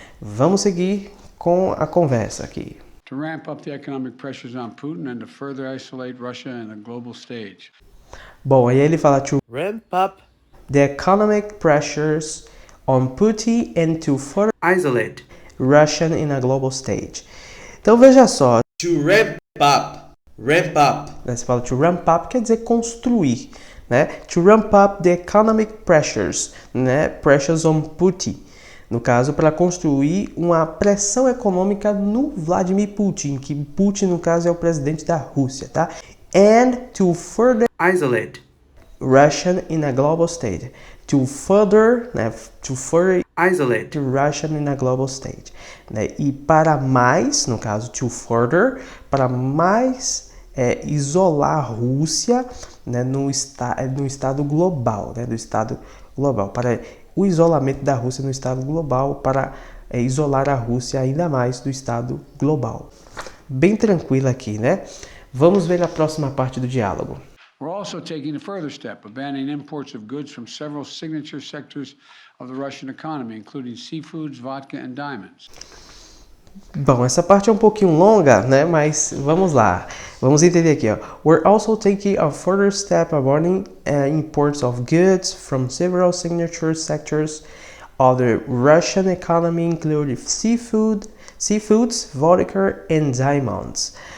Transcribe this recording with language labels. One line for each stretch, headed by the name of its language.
Portuguese: Vamos seguir com a conversa aqui.
English: To ramp up the economic pressures on Putin and to further isolate Russia in the global stage.
Portuguese: Bom, aí ele fala
English: to ramp up the economic pressures on Putin and to further isolate Russia in a global stage.
Portuguese: Então veja só, to ramp up, né? Você fala to ramp up quer dizer construir, né?
English: To ramp up the economic pressures,
Portuguese: né?
English: Pressures on Putin.
Portuguese: No caso, para construir uma pressão econômica no Vladimir Putin, que Putin, no caso, é o presidente da Rússia, tá?
English: And to further isolate Russia in a global stage. To further isolate Russia in a global stage.
Portuguese: Né? E para mais, no caso, to further, para mais isolar a Rússia, né, no estado global, né, do estado global, para o isolamento da Rússia no estado global, para isolar a Rússia ainda mais do estado global. Bem tranquilo aqui, né? Vamos ver a próxima parte do diálogo.
English: We're also taking a further step of banning imports of goods from several signature sectors of the Russian economy, including seafoods, vodka and diamonds.
Portuguese: Bom, essa parte é um pouquinho longa, né? Mas vamos lá. Vamos entender aqui, ó.
English: We're also taking a further step of banning imports of goods from several signature sectors of the Russian economy, including seafoods, vodka and diamonds.